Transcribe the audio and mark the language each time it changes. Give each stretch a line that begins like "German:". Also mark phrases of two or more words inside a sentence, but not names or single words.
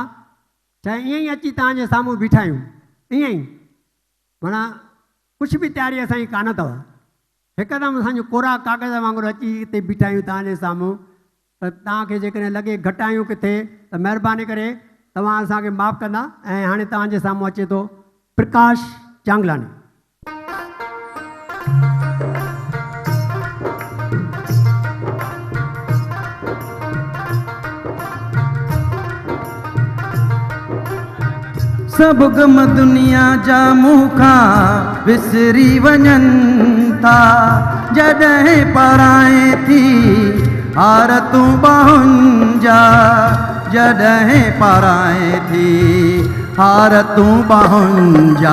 Sindhi: चाहे ईअं ई अची तव्हांजे साम्हूं बीठा आहियूं, ईअं ई माना कुझु बि तयारी असांजी कान अथव, हिकदमि असांजो कोरा कागज़ वांगुरु अची हिते बीठा आहियूं तव्हांजे साम्हूं। त तव्हांखे जेकॾहिं लॻे घटि आहियूं किथे, त महिरबानी करे तव्हां असांखे माफ़ु कंदा। ऐं हाणे तव्हांजे साम्हूं अचे थो प्रकाश चांगलानी। सब गम दुनिया जा मूंखां विसरी वञनि था, जॾहिं पराए थी हार तूं बाहुनि जा, जॾहिं पराए थी हार तूं बाहुनि जा।